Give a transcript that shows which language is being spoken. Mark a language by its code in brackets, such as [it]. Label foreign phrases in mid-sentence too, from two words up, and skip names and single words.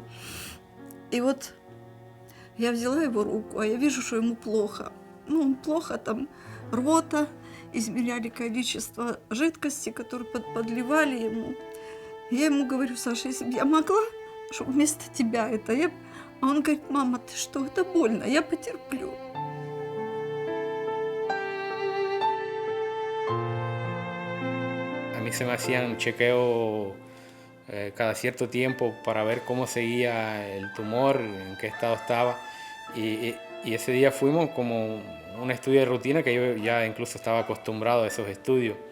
[ru] И вот я взяла его руку, а я вижу, что ему плохо. Ну, плохо, там рвота, измеряли количество жидкости, которую подливали ему. Я ему говорю: Саша, если бы я могла, чтобы вместо тебя это... А он говорит: мама, ты что, это больно, я потерплю. [es] A mí se me hacían chequeos cada cierto tiempo para ver cómo seguía el tumor, en qué estado estaba. Y ese día fuimos como un estudio de rutina que yo ya incluso estaba acostumbrado a esos estudios.